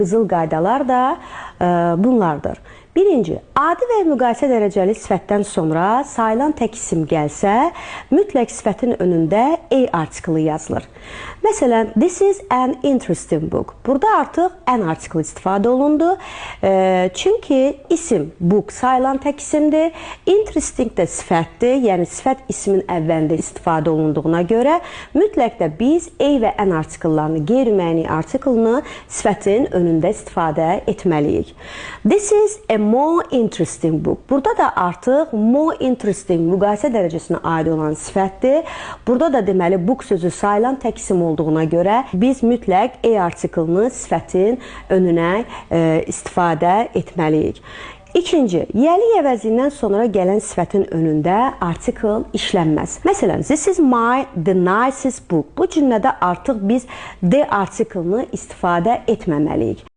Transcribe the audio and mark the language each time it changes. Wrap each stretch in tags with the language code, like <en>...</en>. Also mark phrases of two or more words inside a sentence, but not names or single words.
<az>Qızıl qaydalar da bunlardır. Birinci, adi və müqayisə dərəcəli sifətdən sonra sayılan tək isim gəlsə, mütləq sifətin önündə a artiklı yazılır. Məsələn,</az> <en>this is an interesting book.</en> <az>Burada artıq an artiklı istifadə olundu. Çünki isim, book sayılan tək isimdir. Interesting də sifətdir, yəni sifət ismin əvvəlində istifadə olunduğuna görə mütləq də biz a və an artikllarını, qeyri-müəyyən artiklını sifətin önündə istifadə etməliyik.</az> <en>This is a more interesting book.</en> <az>Burada da artıq</az> <en>more interesting</en> <az>müqayisə dərəcəsinə aid olan sifətdir. Burada da deməli book sözü sayılan tək isim olduğuna görə biz mütləq a artiklını sifətin önünə istifadə etməliyik. İkinci, yəli əvəzindən sonra gələn sifətin önündə artikl işlənməz. Məsələn,</az> <en>this is the nicest book.</en> <az>Bu cümlədə artıq biz the artiklını istifadə etməməliyik.</az>